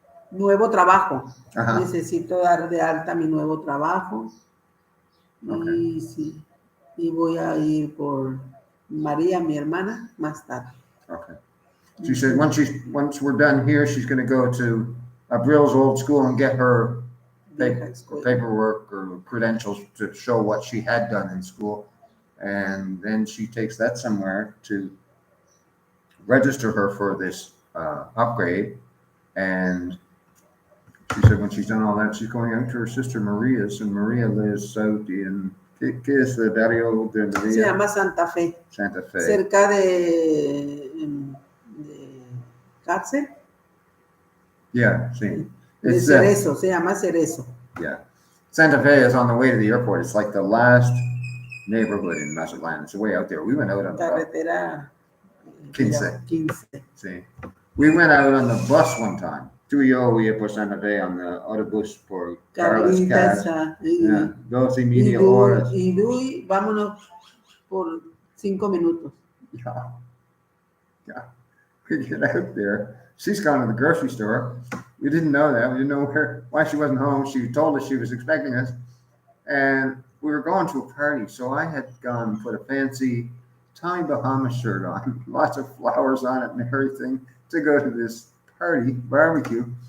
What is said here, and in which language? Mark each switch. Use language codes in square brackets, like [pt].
[es] Nuevo trabajo. Necesito dar de alta mi nuevo trabajo. Y sí, y voy a ir por María, mi hermana, más tarde. [en] Okay. She said once we're done here, she's going to go to Brill's old school and get her paperwork or credentials to show what she had done in school. And then she takes that somewhere to register her for this upgrade. And she said when she's done all that, she's going out to her sister Maria's, and Maria lives out in, [es] ¿qué es el barrio de Maria? Se llama Santa Fe. Santa Fe. Cerca de cárcel. Yeah, sí. De Cerezo, se llama Cerezo. [en] Yeah. Santa Fe is on the way to the airport. It's like the last neighborhood in Mazatlan. It's way out there. We went out on [es] Carretera 15. Sí. [en] We went out on the bus one time. [es] Tú y yo iba por Santa Fe [en] on the [es] autobús por Carlos Casa. 12:30 horas. Y Duey, vámonos por 5 minutos. [en] Yeah. We get out there. She's gone to the grocery store. We didn't know that. We didn't know why she wasn't home. She told us she was expecting us. And we were going to a party. So I had gone and put a fancy Tommy Bahama shirt on, lots of flowers on it and everything, to go to this party, barbecue.